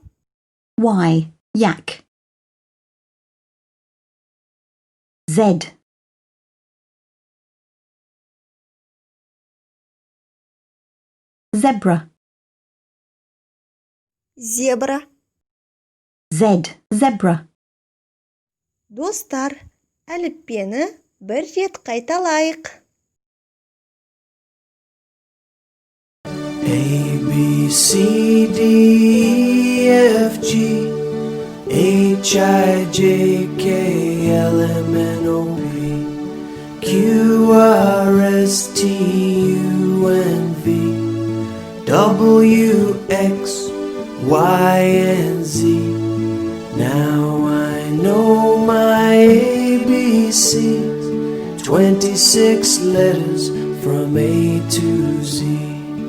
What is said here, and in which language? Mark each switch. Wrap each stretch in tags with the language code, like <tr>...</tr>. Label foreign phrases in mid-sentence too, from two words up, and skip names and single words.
<en>Y, yak. Z, zebra.</en> <kk>Зебра.</kk> <en>Z, zebra.</en> <kk>Достар, әліппені бір рет қайталайық.</kk> <en>A, B, C, D, E, F, G, H, I, J, K, L, M, N, O, P, Q, R, S, T, U, N, V, W, X, Y, and Z. Now I know my ABCs, 26 letters from A to Z.</en>